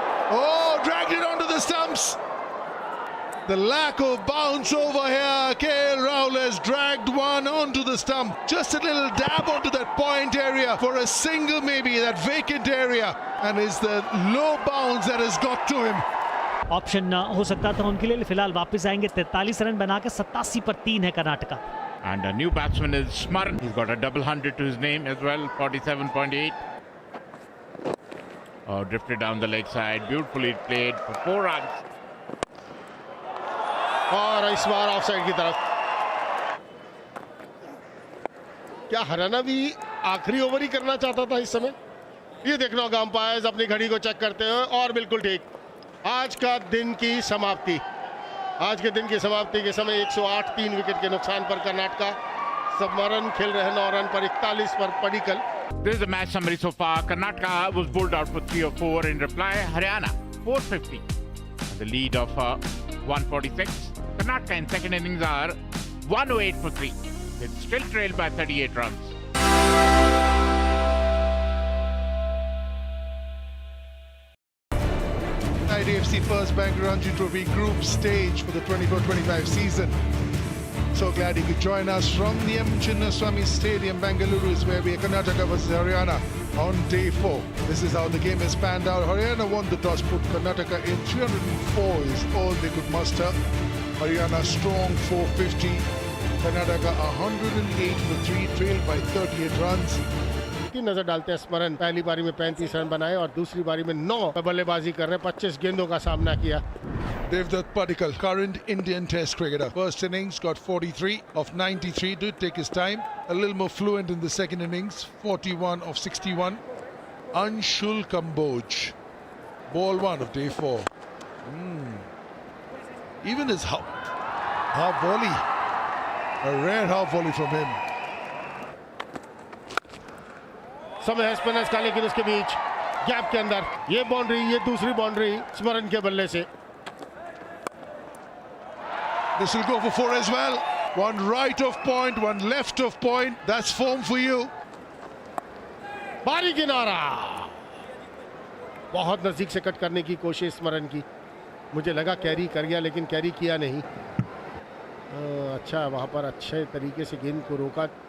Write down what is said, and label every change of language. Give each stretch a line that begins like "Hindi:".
English: Oh, dragged it onto the stumps. The lack of bounce over here. KL Rahul has dragged one onto the stump. Just a little dab onto that point area for a single, maybe, that vacant area. And it's the low bounce that has got to him.
Hindi: Option ना हो सकता था उनके लिए। फिलहाल वापस आएंगे 43 run बनाकर 87 पर 3 है Karnataka.
English: And a new batsman is Smaran. He's got a double 100 to his name as well. 47.8. Oh, drifted down the leg side. Beautifully played for 4 runs.
Hindi: और इस बार ऑफ साइड की तरफ। क्या हरियाणा भी आखिरी ओवर ही करना चाहता था इस समय? ये देखना होगा अंपायर्स अपनी घड़ी को चेक करते हुए। और बिल्कुल ठीक, आज का दिन की समाप्ति। आज के दिन की समाप्ति के समय 108 3 विकेट के नुकसान पर कर्नाटका। स्मरण खेल रहे 9 रन पर 41 पर Padikkal.
English: This is the match summary so far. Karnataka was bowled out for 3 or 4 in reply. Haryana 450. The lead of 146. Karnataka in second innings are 108 for 3. It's still trailed by 38 runs. IDFC First Bank Ranji Trophy Group Stage for the 24-25 season. So glad you could join us from the M. Chinnaswamy Stadium. Bengaluru is where we are. Karnataka versus Haryana on day 4. This is how the game has panned out. Haryana won the toss, put Karnataka in. 304 is all they could muster. Haryana strong 450. Karnataka 108 for 3, trailed by 38 runs.
Hindi: की नजर डालते हैं स्मरण। पहली बारी में 35 run बनाए और दूसरी बारी में 9 बल्लेबाजी कर रहे हैं। 25 गेंदों का सामना किया।
English: Devdutt Padikkal, current Indian Test cricketer. First innings got 43 of 93. Did take his time. A little more fluent in the second innings. 41 of 61. Anshul Kamboj. Ball 1 of day 4. Even his half volley. A rare half volley from him.
Hindi: समय है spinners का, लेकिन उसके बीच gap के अंदर ये boundary, ये दूसरी बाउंड्री स्मरण के बल्ले से।
English: This will go for 4 as well. One right of point, one left of point. That's form for you.
Hindi: बारी किनारा, बहुत नजदीक से कट करने की कोशिश स्मरण की। मुझे लगा कैरी कर गया, लेकिन कैरी किया नहीं। अच्छा, वहां पर अच्छे तरीके से गेंद को रोका।